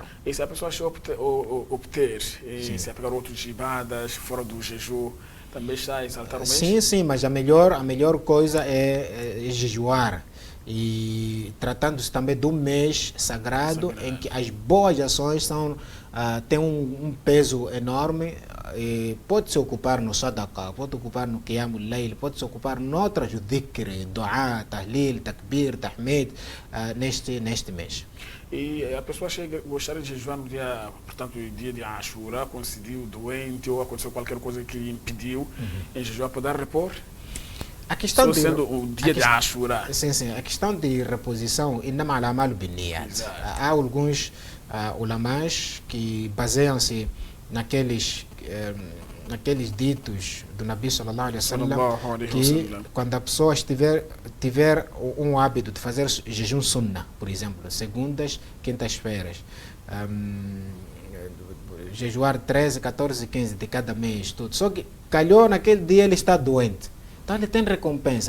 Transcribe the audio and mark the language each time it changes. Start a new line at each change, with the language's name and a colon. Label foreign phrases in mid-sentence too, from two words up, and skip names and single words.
Portuguese: E se a pessoa obter se apegar outros ibadas fora do jejum, também está a exaltar o mês? Sim, mas a melhor coisa é jejuar. E tratando-se também de um mês sagrado em que as boas ações têm um peso enorme. E pode se ocupar no sadaqa, pode ocupar no
Arabic: قيام الليل,
Portuguese: pode se ocupar noutras
Arabic: ذكر، دعاء، تهليل، تكبير، تحميد,
Portuguese: neste mês. E a pessoa gostaria de jejuar no dia, portanto, dia de Ashura, coincidiu doente ou aconteceu qualquer coisa que lhe impediu em jejuar, poder repor? A questão sendo o dia de Ashura. Sim. A questão de reposição, há alguns ulamás que baseiam-se naqueles ditos do
Arabic: نبي صلى الله عليه وسلم,
Portuguese: que quando a pessoa tiver um hábito de fazer jejum sunnah, por exemplo, segundas, quintas-feiras, jejuar 13, 14, 15 de cada mês, tudo. Só que calhou naquele dia ele está doente. Então ele tem recompensa.